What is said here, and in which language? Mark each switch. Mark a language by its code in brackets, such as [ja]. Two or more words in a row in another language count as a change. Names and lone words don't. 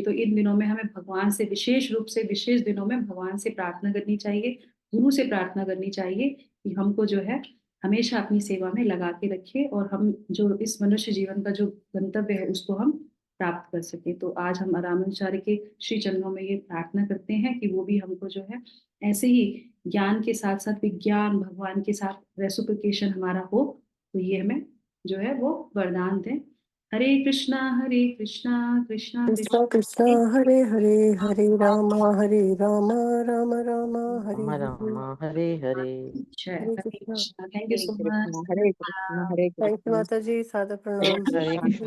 [hi] तो इन दिनों में हमें भगवान से विशेष रूप से, विशेष दिनों में भगवान से प्रार्थना करनी चाहिए, गुरु से प्रार्थना करनी चाहिए कि हमको जो है हमेशा अपनी सेवा में लगा के रखे और हम जो इस मनुष्य जीवन का जो गंतव्य है उसको हम प्राप्त कर सके। तो आज हम रामानुचार्य के श्री चरणों में ये प्रार्थना करते हैं कि वो भी हमको जो है ऐसे ही ज्ञान के साथ साथ विज्ञान, भगवान के साथ रेसिप्रोकेशन हमारा हो। तो ये हमें जो है वो वरदान दें। हरे कृष्णा कृष्णा कृष्णा कृष्णा कृष्णा हरे हरे, हरे राम राम राम हरे राम हरे। राम हरे हरे। हरे हरे कृष्णा। [en] Krishna. Thank you so much. [hi] हरे कृष्ण हरे [en] thank you [hi] कृष्ण। माता जी, सादर प्रणाम। हरे कृष्ण।